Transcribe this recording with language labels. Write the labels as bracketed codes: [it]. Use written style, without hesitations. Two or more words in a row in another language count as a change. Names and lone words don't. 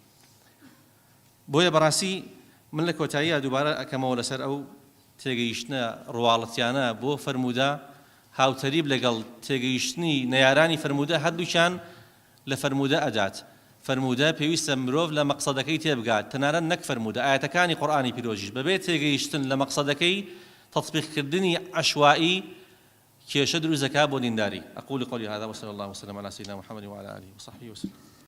[ckb] بۆیە بەڕاستی من لە کۆتاییە دووبارە ئەکەمەوە لەسەر ئەو تێگەیشتنە ڕواڵەتیانە بۆ فەرموودە هاوتەریب لەگەڵ تێگەیشتنی نەیارانی فەرموودە هەردووچیان لە فەرموودە ئەدات فەرموودە پێویستە مرۆڤ لە مەقسەدەکەی تێبگات تەنانەت نەک فەرموودە ئاەتەکانی قورئانی پیرۆژیش بەبێ تێگەیشتن لە مەقسەدەکەی تەطبیقکردنی عەشوایی کێشە دروستەکات بۆ دینداری [ar] ئەقول قولي هذا وصلى الله وسلم على سيدنا محمد وعلى آله وصحبه وسلم